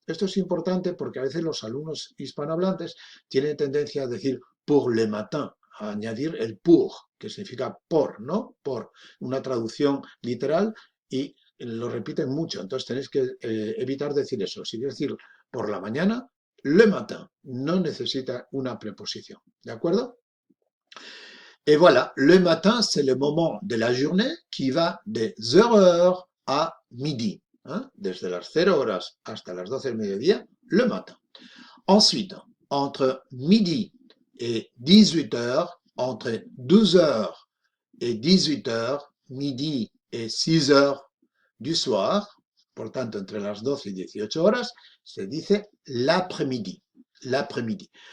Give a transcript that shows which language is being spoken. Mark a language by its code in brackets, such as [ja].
[es] Esto es importante porque a veces los alumnos hispanohablantes tienen tendencia a decir [fr] pour le matin, [es] a añadir el pour, que significa por, ¿no? Por, una traducción literal y lo repiten mucho, entonces tenéis que evitar decir eso. Si quieres decir por la mañana, [fr] le matin, [es] no necesita una preposición, ¿de acuerdo? [fr] Et voilà, le matin, c'est le moment de la journée qui va de 0 heures à midi. Hein? [es] Desde las 0 horas hasta las 12 del mediodía, le matin. [fr] Ensuite, entre midi et 18 heures, entre 12 heures et 18 heures, midi et 6 heures du soir, [es] por tanto, entre las 12 y 18 horas, se dice [fr] l'après-midi. L'après-midi.